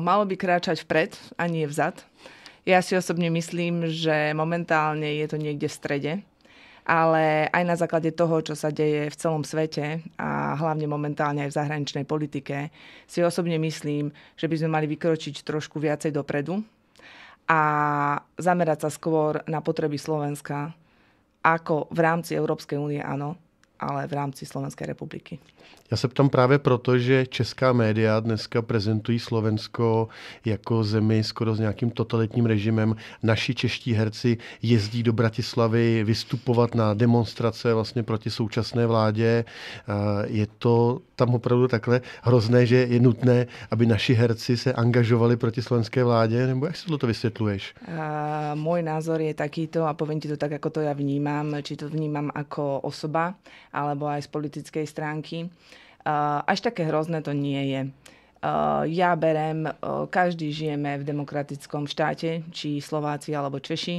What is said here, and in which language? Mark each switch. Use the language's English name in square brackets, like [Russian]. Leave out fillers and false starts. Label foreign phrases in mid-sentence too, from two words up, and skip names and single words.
[Slovak] Malo by kráčať vpred a nie vzad. Ja si osobne myslím, že momentálne je to niekde v strede, ale aj na základe toho, čo sa deje v celom svete a hlavne momentálne aj v zahraničnej politike, si osobne myslím, že by sme mali vykročiť trošku viacej dopredu a zamerať sa skôr na potreby Slovenska, ako v rámci Európskej únie, áno, ale v rámci Slovenskej republiky. [Czech] Já se ptám právě proto, že česká média dneska prezentují Slovensko jako zemi skoro s nějakým totalitním režimem. Naši čeští herci jezdí do Bratislavy vystupovat na demonstrace vlastně proti současné vládě. Je to tam opravdu takhle hrozné, že je nutné, aby naši herci se angažovali proti slovenské vládě? Nebo jak si to vysvětluješ? [Slovak] Môj názor je takýto a poviem ti to tak, ako to ja vnímam. Či to vnímam ako osoba, alebo aj z politickej stránky. Až také hrozné to nie je. Ja berem, každý žijeme v demokratickom štáte, či Slováci alebo Češi.